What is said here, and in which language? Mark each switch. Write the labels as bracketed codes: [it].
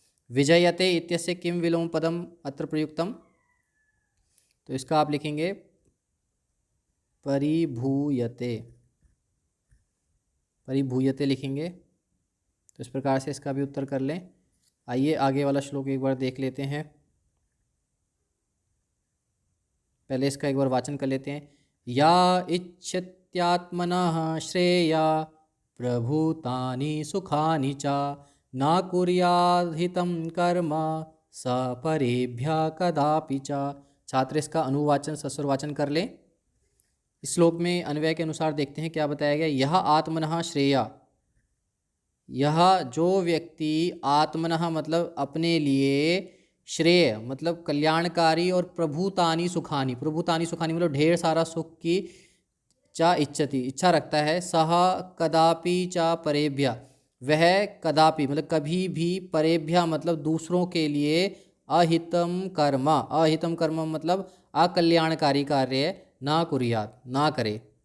[sa] विजयते इत्यस्य किम विलोम पदम अत्र प्रयुक्तम, [hi] तो इसका आप लिखेंगे परिभूयते, परिभूयते लिखेंगे। तो इस प्रकार से इसका भी उत्तर कर लें। आइए आगे वाला श्लोक एक बार देख लेते हैं। पहले इसका एक बार वाचन कर लेते हैं। [sa] या इच्छत्यात्मनः श्रेया प्रभूतानि सुखानि च न कुर्याद्हितं कर्म स परेभ्यः कदापि च। [hi] छात्र इसका अनुवाचन सस्वर वाचन कर लें। इस श्लोक में अन्वय के अनुसार देखते हैं क्या बताया गया। यह [sa] आत्मनः श्रेया, [hi] यह जो व्यक्ति आत्मनः मतलब अपने लिए, श्रेय मतलब कल्याणकारी, और [sa] प्रभूतानि सुखानि, [hi] प्रभूतानि सुखानि मतलब ढेर सारा सुख की, चा इच्छति इच्छा रखता है, [sa] सह कदापि चा परेभ्य [hi] वह कदापि मतलब कभी भी, परेभ्य मतलब दूसरों के लिए, [sa] अहितम कर्म, [hi] अहितम कर्म मतलब अकल्याणकारी कार्य, [sa] ना कुर्यात [hi] ना करे।